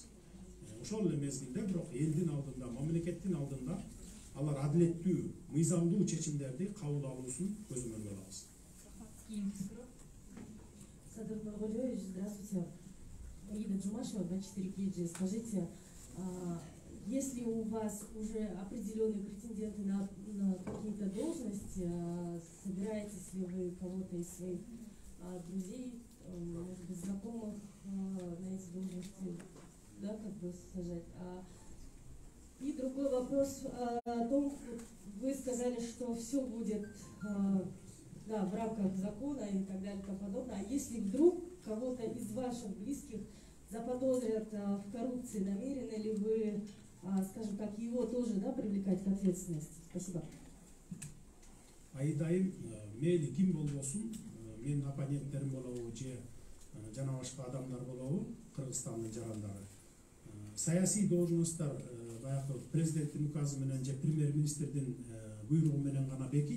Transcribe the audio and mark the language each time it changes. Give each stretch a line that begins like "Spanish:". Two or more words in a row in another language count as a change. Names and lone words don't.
Kyrgyz: Ошол эле мезгилде бирок элдин алдында, мамлекеттин алдында алар адилеттүү, мыйзамдуу чечимдерди кабыл алуусун көзөмөлгө алабыз.
Russian: Садыр Нургалиевич, здравствуйте. Аида Джумашева, 24 KG. Скажите, если у вас уже определенные претенденты на какие-то должности, собираетесь ли вы кого-то из своих друзей, может быть, знакомых на эти должности, да, как бы сажать? И другой вопрос о том, вы сказали, что все будет да, в рамках закона и так далее и тому подобное. А если вдруг кого-то из ваших близких заподозрят в коррупции, намерены ли вы, скажем так, его тоже, да, привлекать к ответственности? Спасибо.
Kyrgyz: Айдайым, мейли ким болбосун, менин оппоненттерим болобу же жана башка адамдар болобу, Кыргызстандын жарандары. Саясий должносттар баягы президенттин указы менен же премьер министрдин буйругу менен гана бекийт.